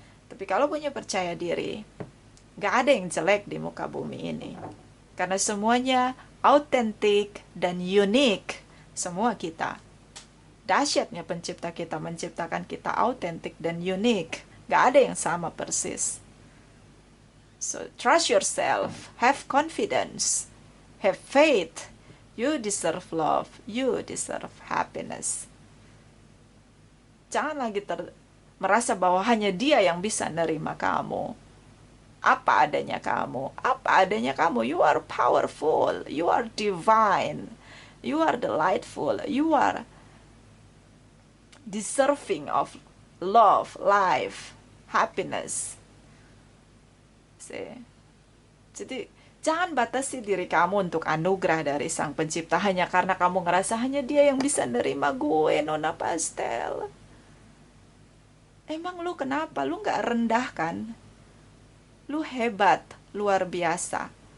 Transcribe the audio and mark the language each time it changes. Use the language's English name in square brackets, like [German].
[Indonesian] Tapi kalau punya percaya diri, gak ada yang jelek di muka bumi ini. Karena semuanya autentik dan unik, semua kita. Dahsyatnya pencipta kita menciptakan kita autentik dan unik. Gak ada yang sama persis. [English] So trust yourself, have confidence, have faith. You deserve love, you deserve happiness. [Indonesian] Jangan lagi merasa bahwa hanya dia yang bisa nerima kamu. Apa adanya kamu, [English] you are powerful, you are divine. You are delightful. You are deserving of love, life, happiness. See? [Indonesian] Jadi jangan batasi diri kamu untuk anugerah dari Sang Pencipta hanya karena kamu ngerasa hanya Dia yang bisa nerima gue, Nona Pastel. Emang lu kenapa? Lu gak rendah kan? Lu hebat, luar biasa.